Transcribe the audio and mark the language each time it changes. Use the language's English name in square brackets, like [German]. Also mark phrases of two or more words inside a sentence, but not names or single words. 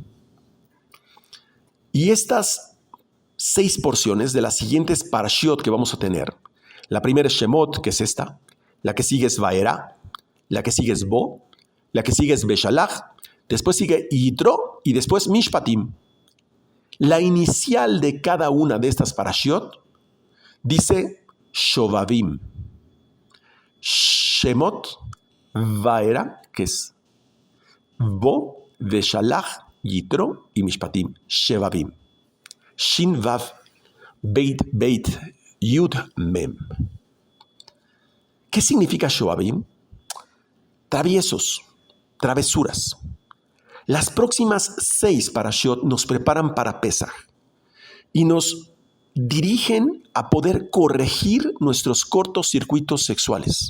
[Spanish] Y estas 6 porciones de las siguientes parashiot que vamos a tener, la primera es Shemot, que es esta, la que sigue es Vaera, la que sigue es Bo, la que sigue es Beshalach, después sigue Yitro y después Mishpatim. La inicial de cada una de estas parashiot dice Shovavim. Shemot, Vaera, que es Bo, Beshalach, Yitro y Mishpatim. Shovavim. [Hebrew] שין וו בית יוד מם. [Spanish] ¿Qué significa Shovavim? Traviesos, travesuras. Las próximas 6 parashiot nos preparan para Pesaj y nos dirigen a poder corregir nuestros cortocircuitos sexuales.